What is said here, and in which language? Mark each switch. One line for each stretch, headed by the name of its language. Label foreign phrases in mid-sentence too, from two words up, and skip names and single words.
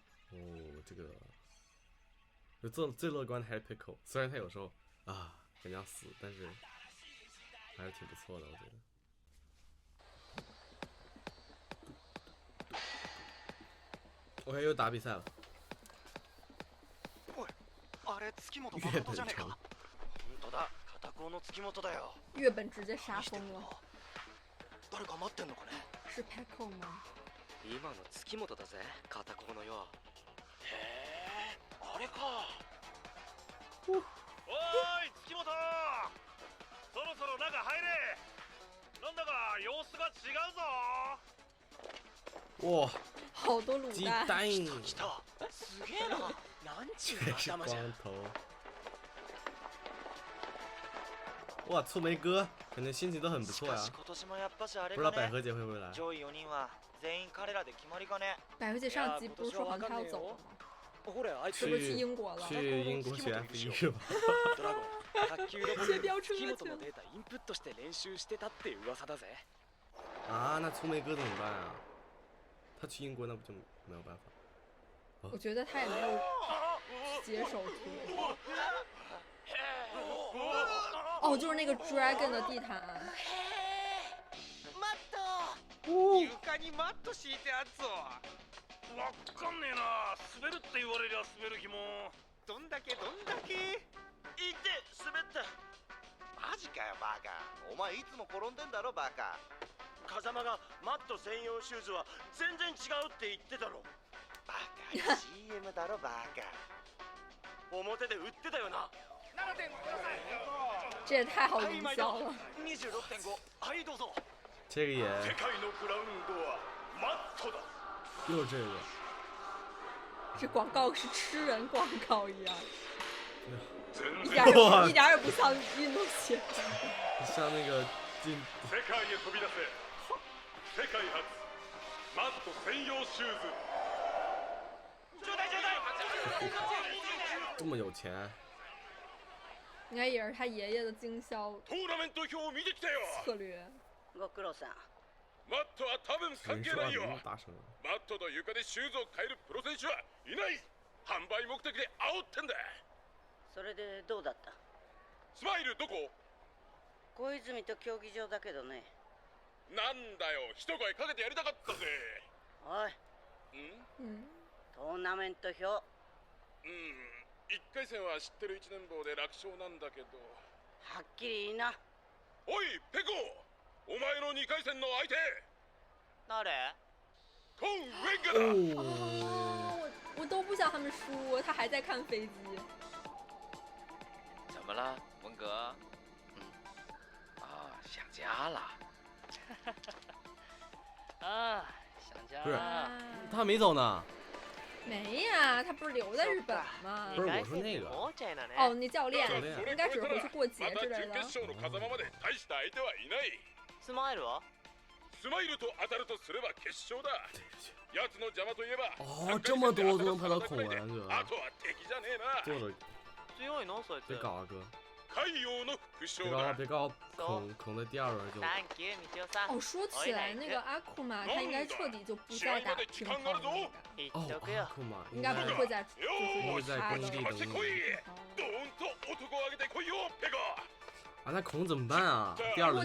Chinese: 哦，这个最乐观的还是 Pickle， 虽然他有时候啊很想死，但是还是挺不错的，我觉得。OK， 又打比赛了。
Japanese: おい、あれ月本誠じゃねえか。本当だ、片方の月本だよ。
Chinese: 月本直接杀疯了。
Japanese: 誰か待ってんのかね。
Chinese: 是 Peko 吗？
Japanese: 今の月本だぜ、片方のよ。へえ、あれか。おーい、月本。そろそろ中入れ。なんだか様子が違うぞ。
Chinese: 哇，好多卤鸡蛋。蛋，
Japanese: 来た。すげえな。なんちゅう
Chinese: 这是
Japanese: 頭じゃん。
Chinese: 光头。哇，粗梅哥感觉心情都很不错呀。
Japanese: 今年もやっぱしあれ
Chinese: 不知道
Japanese: かね。
Chinese: 百合姐会不会来？
Japanese: 上位4人は全員彼らで決まりかね。
Chinese: 百合姐上集不是说好像她要走了吗？
Japanese: ほれ、あいつ
Chinese: 是不是去英国了？去英国学 F1是吧？
Japanese: ドラゴン、卓球ロボ
Chinese: 学飙车
Japanese: 月
Chinese: 去了。
Japanese: 本のデータインプットして練習してたって噂だぜ。
Chinese: 啊，那粗梅哥怎么办啊？他去英国那不就没有办法？我觉得他也没有接手图。哦，就是那个 Dragon 的地毯。
Japanese: マット。床にマット敷いてあっぞ。わかんねえな。滑るって言われりゃ滑る気も。どんだけ。いって滑った。マジかよバカ。お前いつも転んでんだろバカ。風間がマット専用シューズは全然違うって言ってたろ。バカ CM だろバカ。表で売ってたよな。
Chinese: 这也太好营销了。
Japanese: 26.5。はいどうぞ。
Chinese: 这个也
Japanese: 世界のグラウンドはマットだ。
Chinese: 又这个。这广告是吃人广告一样。一点也不像运动鞋，像那个进。
Japanese: 世界へ飛び出せ。世界初マット専用シューズ。
Chinese: 这么有钱。应该也是他爷爷的经销
Japanese: トーナメント表を見てきたよ。
Chinese: 策略。
Japanese: ご苦労さん。マットは多分関係ないよ。
Chinese: 大声。
Japanese: マットと床でシューズを変えるプロ選手はいない。販売目的で煽ってんだ。それでどうだった？スマイルどこ？小泉と競技場だけどね。なんだよ、一声かけてやりたかったぜ。おい。トーナメント表。 1回戦は知ってる1年坊で楽勝なんだけど。はっきり言いな。おいペコ、お前の2回戦の相手誰？コン・ウェンガだ。
Chinese: 我都不想他们输，他还在看飞机。怎么了，文革？想家了。啊，想家。不是，他没走呢。没呀，他不是留在日本吗？不是，我说那个。哦，那教练应该只是回去过节之类的。
Japanese: スマイルは？スマイルと当たるとすれば決勝だ。奴の邪魔といえば。
Chinese: 哦，这么多都能拍到孔文哥。
Japanese: あとは敵じゃねえな。
Chinese: 做的。
Japanese: 強いのそいつ。
Chinese: 别搞啊哥。别搞，孔的第2轮就。哦，说起来，那个阿库玛他应该彻底就不再打乒乓了。哦，阿库玛应该不会再就是在工地等你。啊，那孔怎么办啊？第2轮